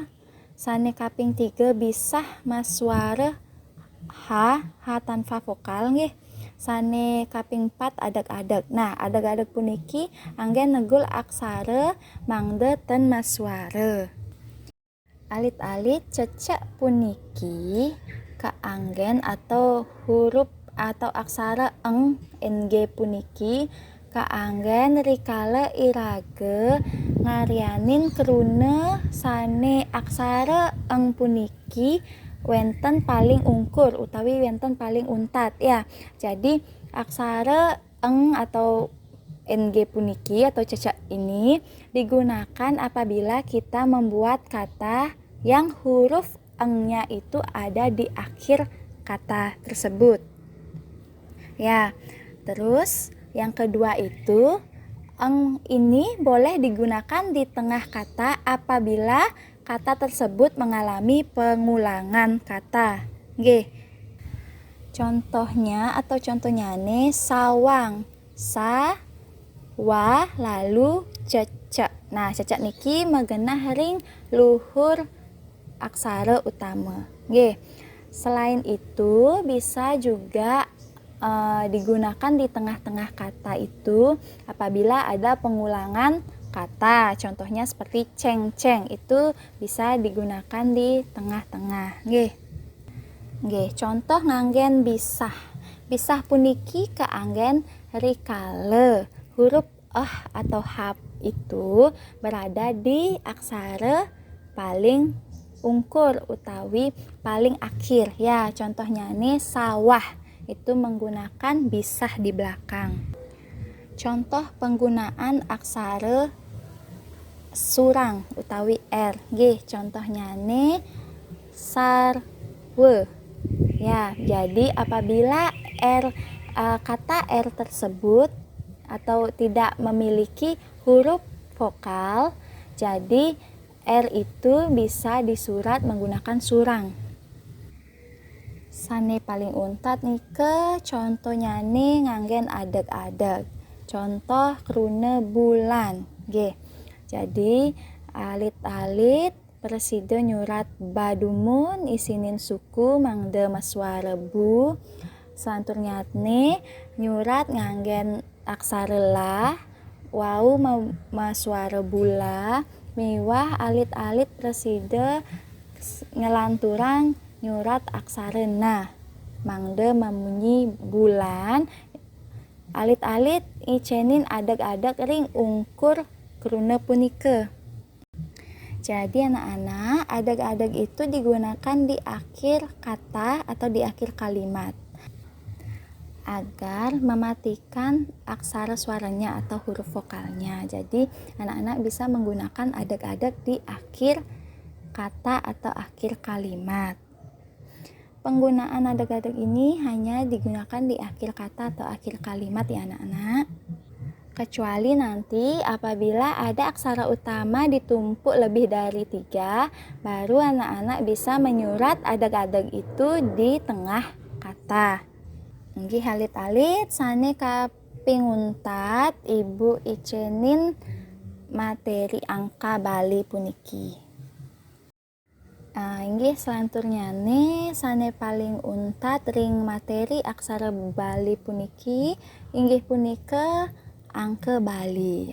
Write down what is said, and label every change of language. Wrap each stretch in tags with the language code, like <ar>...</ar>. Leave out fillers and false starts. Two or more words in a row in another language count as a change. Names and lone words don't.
<ban>Sane kaping 3 bisah masuara h tanpa vokal nggih. Sane kaping 4 adag-adag. Nah, adag-adag puniki anggen negul aksara mangde ten masuara. Alit-alit cecek puniki kaanggen</ban> <id>atau huruf atau</id> <ban>aksara eng ng puniki kaanggen rikala irage ngarianin krune sane aksara eng puniki wenten paling ungkur utawi wenten paling untat ya.</ban> <id>Jadi aksara eng atau ng puniki atau cecek ini digunakan apabila kita membuat kata yang huruf engnya itu ada di akhir kata tersebut. Ya, terus yang kedua itu eng ini boleh digunakan di tengah kata apabila kata tersebut mengalami pengulangan kata.</id> <ban>Nggih.</ban> <id>Contohnya nih sawang, sa, wa, lalu cecek. Nah,</id> <ban>cecek niki magenah ring luhur aksara utama. Nggih.</ban> <id>Selain itu bisa juga digunakan di tengah-tengah kata itu apabila ada pengulangan kata. Contohnya seperti ceng-ceng itu bisa digunakan di tengah-tengah.</id> <ban>Nggih. Nggih, contoh nganggen bisah. Bisah puniki kaanggen rikale</ban> <id>huruf atau h itu berada di</id> <ban>aksara paling ungkur utawi paling akhir.</ban> <id>Ya, contohnya nih sawah itu menggunakan bisah di belakang. Contoh penggunaan aksara surang utawi r.</id> <ban>Nggih,</ban> <id>contohnya nih sarwe. Ya, jadi apabila kata r tersebut atau tidak memiliki huruf vokal, jadi r itu bisa disurat menggunakan surang.</id> <ban>Sane paling untat nih ke</ban> <id>contohnya nih</id> <ban>nganggen adeg-adeg. Contoh krune bulan. Nggih. Jadi alit-alit presiden nyurat badumun isinin suku mangde maswara bu. Selanturnya nih nyurat nganggen aksara la wau maswara bula miwah alit-alit presiden ngelanturang nyurat aksara na mangde memunyi bulan alit-alit icenin adag-adag ring ungkur kruna punike.</ban> <id>Jadi anak-anak adag-adag itu digunakan di akhir kata atau di akhir kalimat agar mematikan aksara suaranya atau huruf vokalnya. Jadi anak-anak bisa menggunakan adag-adag di akhir kata atau akhir kalimat. Penggunaan adag-adag ini hanya digunakan di akhir kata atau akhir kalimat ya anak-anak. Kecuali nanti apabila ada aksara utama ditumpuk lebih dari 3, baru anak-anak bisa menyurat adag-adag itu di tengah kata.</id> <ban>Nggih alit-alit sane kaping untat ibu icenin materi angka Bali puniki. Inggih selanturnya nih sane paling untat ring materi aksara Bali puniki inggih punika angka Bali.</ban>